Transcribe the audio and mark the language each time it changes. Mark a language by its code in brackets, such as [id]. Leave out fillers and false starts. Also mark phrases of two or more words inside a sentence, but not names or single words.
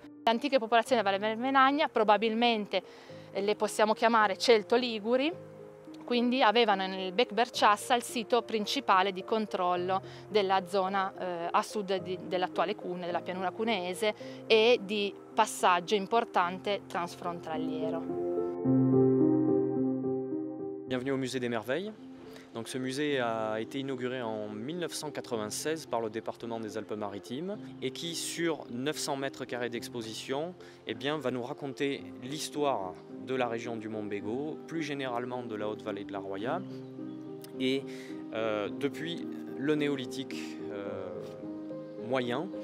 [it] Le antiche popolazioni della Valle Menagna probabilmente le possiamo chiamare celto-liguri, quindi avevano nel Bec Berciassa il sito principale di controllo della zona a sud dell'attuale Cuneo, della pianura cuneese, e di passaggio importante transfrontaliero. [fr] Bienvenue au Musée des Merveilles. Donc, ce musée a été inauguré en 1996 par le département des Alpes-Maritimes et qui, sur 900 mètres carrés d'exposition, va nous raconter l'histoire de la région du Montbéliard, plus généralement de la Haute-Vallée de la Roya, et depuis le néolithique moyen.